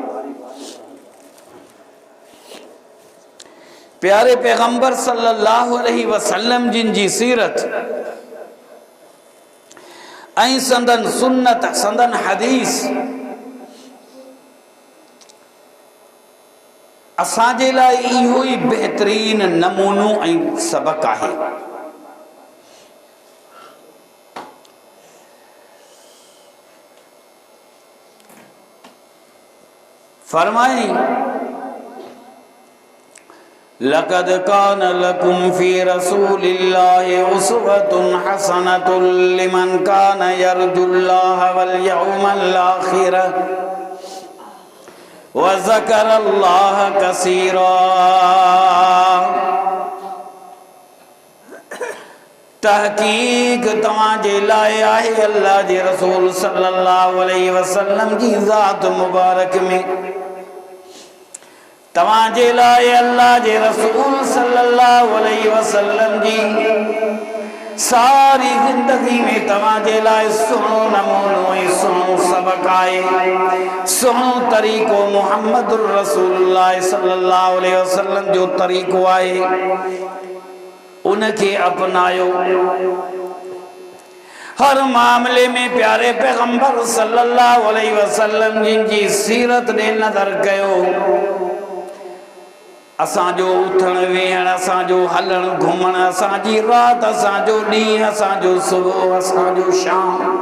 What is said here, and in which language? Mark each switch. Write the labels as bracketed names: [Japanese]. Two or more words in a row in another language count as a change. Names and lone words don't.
[Sindhi] प्यारे पैगंबर [Arabic] صلى الله عليه وسلم [Sindhi] जिन जी सीरत ऐं संदन सुन्नत संदन हदीस असांजे लाइ इहो ई बेहतरीन नमूनो ऐं सबक आहे। [Arabic] फरमाई لقد كان لكم في رسول الله أسوة حسنة لمن كان يرجو الله واليوم الآخر وذكر الله كثيرا. [Sindhi] तहकीक तव्हांजे लाइ आहे अल्लाह जे रसूल [Arabic] صلى الله عليه وسلم [Sindhi] जी ज़ात मुबारक में, तव्हांजे लाइ अल्लाह जे रसूल [Arabic] صلى الله عليه وسلم [Sindhi] जी सारी जिंदगी में तव्हांजे लाइ सुहिणो नमूनो ऐं सुहिणो सबक आहे, सुहिणो तरीक़ो [Arabic] محمد رسول الله صلى الله عليه وسلم [Sindhi] जो तरीक़ो आहे, उनके अपनायो। हर मामले में प्यारे पैगंबर [Arabic] صلى الله عليه وسلم [Sindhi] जिन जी सीरत ने नज़र कयो। असांजो उथण वेहण, असांजो हलण घुमण, असांजी रात, असांजो ॾींहुं, असांजो सुबुह, असांजो शाम,